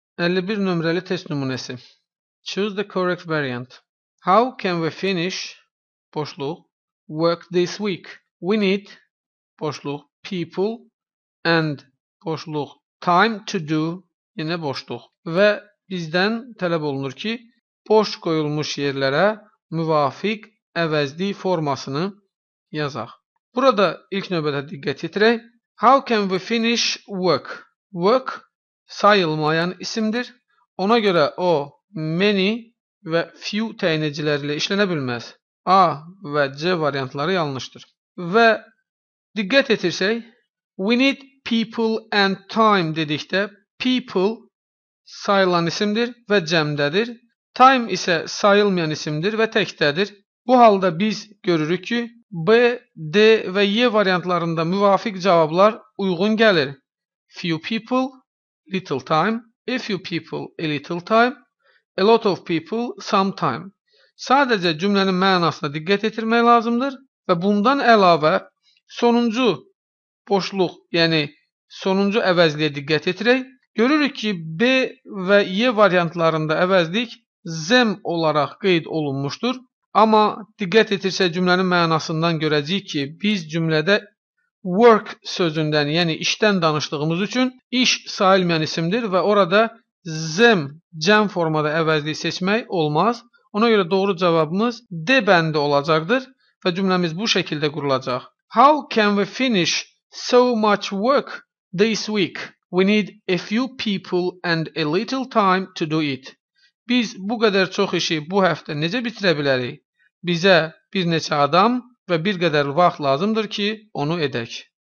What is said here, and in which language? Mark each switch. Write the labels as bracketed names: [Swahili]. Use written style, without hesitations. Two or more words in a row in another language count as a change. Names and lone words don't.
[Azerbaijani] 51 nömrəli test nümunəsi. [English] Choose the correct variant. How can we finish boşluq work this week? We need [Azerbaijani] boşluq [English] people and [Azerbaijani] boşluq [English] time to do [Azerbaijani] yenə boşluq və bizdən tələb olunur ki, boş qoyulmuş yerlərə müvafiq əvəzli formasını yazaq. Burada ilk növbədə diqqət yetirək. [English] How can we finish work? Work [Azerbaijani] sayılmayan isimdir. Ona görə o many və few təyinicilərlə işlənə bilməz. A və C variantları yanlışdır. Və diqqət etirsək, [English] we need people and time [Azerbaijani] dedikdə people sayılan isimdir və cəmdədir. Time isə sayılmayan isimdir və təkdədir. Bu halda biz görürük ki, B, D və Y variantlarında müvafiq cavablar uyğun gəlir. [English] Few people, little time, a few people, a little time, a lot of people, some time. [Azerbaijani] Sadəcə cümlənin mənasına diqqət yetirmək lazımdır və bundan əlavə sonuncu boşluq, yəni sonuncu əvəzliyə diqqət yetirək. Görürük ki, B və Y variantlarında əvəzlik them olaraq qeyd olunmuşdur. Amma diqqət etirsək cümlənin mənasından görəcəyik ki, biz cümlədə work sözündən, yəni işdən danışdığımız üçün iş sayılmayan isimdir və orada them cəm formada əvəzliyi seçmək olmaz. Ona görə doğru cavabımız D bəndi olacaqdır və cümləmiz bu şəkildə qurulacaq. [English] How can we finish so much work this week? We need a few people and a little time to do it. [Azerbaijani] Biz bu qədər çox işi bu həftə necə bitirə bilərik? Bizə bir neçə adam və bir qədər vaxt lazımdır ki, onu edək.